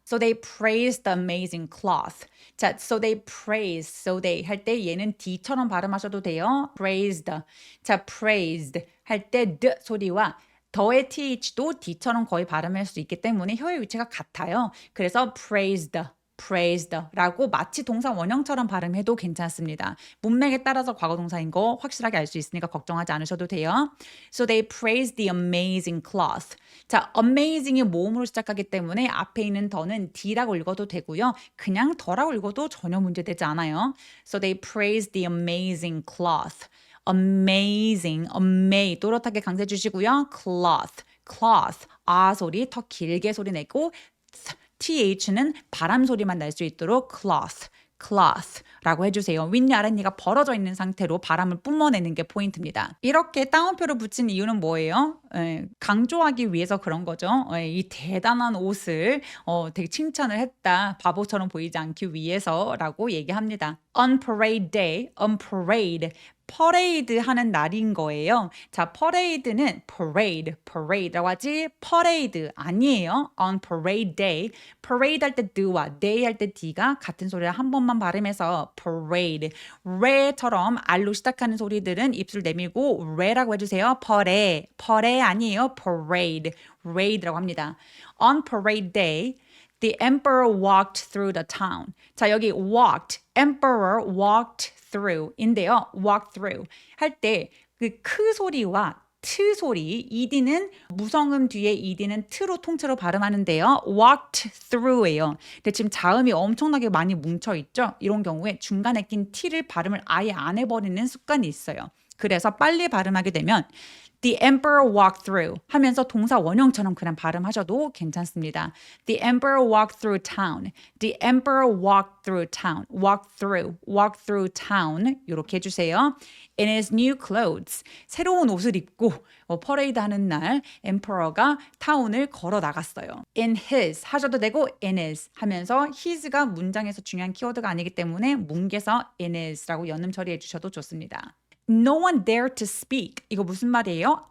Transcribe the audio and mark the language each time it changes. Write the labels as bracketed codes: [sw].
[en] So they praised the amazing cloth. [ko] 자, so they 할 때 얘는 D처럼 발음하셔도 돼요. praised. 자, praised 할 때 D 소리와 더의 TH도 D처럼 거의 발음할 수 있기 때문에 혀의 위치가 같아요. 그래서 praised라고 마치 동사 원형처럼 발음해도 괜찮습니다. 문맥에 따라서 과거 동사인 거 확실하게 알 수 있으니까 걱정하지 않으셔도 돼요. [en] So they praised the amazing cloth. [ko] 자, amazing이 모음으로 시작하기 때문에 앞에 있는 더는 D라고 읽어도 되고요. 그냥 더라고 읽어도 전혀 문제되지 않아요. [en] So they praised the amazing cloth. [ko] amazing 또렷하게 강세 주시고요. cloth 아 소리 더 길게 소리 내고 TH는 바람 소리만 날 수 있도록 cloth라고 해주세요. 윗니 아랫니가 벌어져 있는 상태로 바람을 뿜어내는 게 포인트입니다. 이렇게 따옴표를 붙인 이유는 뭐예요? 강조하기 위해서 그런 거죠. 이 대단한 옷을 되게 칭찬을 했다. 바보처럼 보이지 않기 위해서라고 얘기합니다. [en] On parade day, [ko] 퍼레이드 하는 날인 거예요. 자, 퍼레이드는 parade라고 하지 퍼레이드 아니에요. [en] On parade day. [ko] parade 할 때 드와 day 할 때 d가 같은 소리를 한 번만 발음해서 parade. re처럼 R로 시작하는 소리들은 입술 내밀고 re라고 해주세요. 퍼레 아니에요. parade라고 합니다. [en] On parade day. The emperor walked through the town. [ko] 자, 여기 [en] walked, emperor walked through인데요. [ko] walk through 할 때 그 크 소리와 트 소리, ed는 무성음 뒤에 ed는 트로 통째로 발음하는데요. [en] walked through [ko] 예요. 근데 지금 자음이 엄청나게 많이 뭉쳐 있죠. 이런 경우에 중간에 낀 t를 발음을 아예 안 해버리는 습관이 있어요. 그래서 빨리 발음하게 되면 [en] The emperor walked through [ko] 하면서 동사 원형처럼 그냥 발음하셔도 괜찮습니다. [en] The emperor walked through town. The emperor walked through town. walk through town [ko] 이렇게 해주세요. [en] In his new clothes. [ko] 새로운 옷을 입고 퍼레이드 하는 날 emperor가 타운을 걸어 나갔어요. In his 하셔도 되고 in his 하면서 his가 문장에서 중요한 키워드가 아니기 때문에 뭉개서 in his라고 연음 처리해 주셔도 좋습니다. [en] No one dared to speak. [ko] 이거 무슨 말이에요?